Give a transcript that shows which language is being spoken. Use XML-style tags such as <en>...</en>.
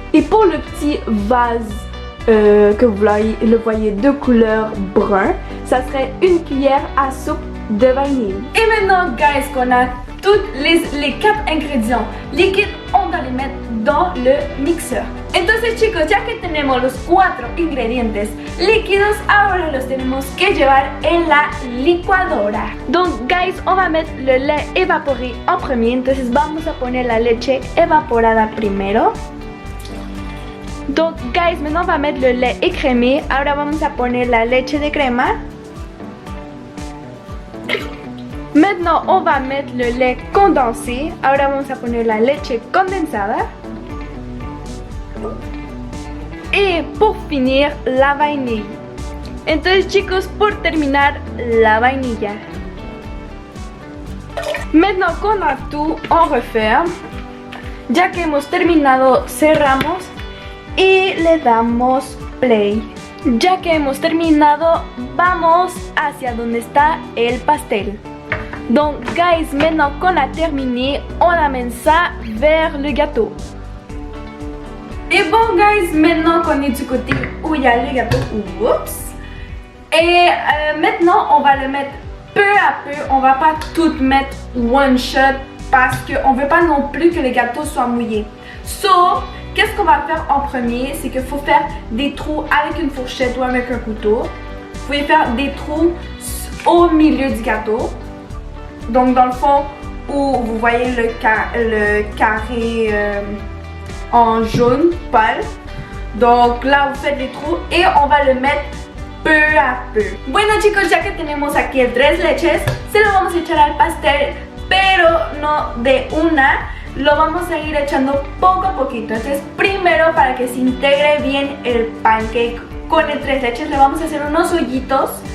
<fr>Et pour le petit vase que vous voyez de couleur brun, ça serait une cuillère à soupe de vanille. Et maintenant, guys, qu'on a tous les 4 ingrédients liquides, on va les mettre dans le mixeur.</fr> <es>Entonces chicos, ya que tenemos los 4 ingredientes líquidos, ahora los tenemos que llevar en la licuadora.</es> <fr>Donc guys, on va mettre le lait évaporé en premier.</fr> <es>Entonces vamos a poner la leche evaporada primero.</es> <fr>Donc guys, maintenant on va mettre le lait écrémé.</fr> <es>Ahora vamos a poner la leche de crema.</es> <fr>Maintenant, on va mettre le lait condensé.</fr> <es>Ahora vamos a poner la leche condensada. Y por finir, la vainilla. Entonces, chicos, por terminar, la vainilla.</es> <fr>Maintenant qu'on a tout, on referme.</fr> <es>Ya que hemos terminado, cerramos y le damos play. Ya que hemos terminado, vamos hacia donde está el pastel.</es> <fr>Donc guys, maintenant qu'on a terminé, on amène ça vers le gâteau. Et bon guys, maintenant qu'on est du côté où il y a le gâteau, oups. Et maintenant on va le mettre peu à peu, on va pas tout mettre</fr> <en>one shot</en> <fr>parce qu'on veut pas non plus que le gâteau soit mouillé. So, qu'est-ce qu'on va faire en premier? C'est qu'il faut faire des trous avec une fourchette ou avec un couteau. Vous pouvez faire des trous au milieu du gâteau. Donc dans le fond où vous voyez le carré en jaune pâle. Donc là vous faites les trous et on va le mettre peu à peu.</fr> <es>Bueno chicos, ya que tenemos aquí el 3 leches, se lo vamos a echar al pastel, pero no de una. Lo vamos a ir echando poco a poquito. Entonces primero, para que se integre bien el pancake con el 3 leches, le vamos a hacer unos hoyitos.</es>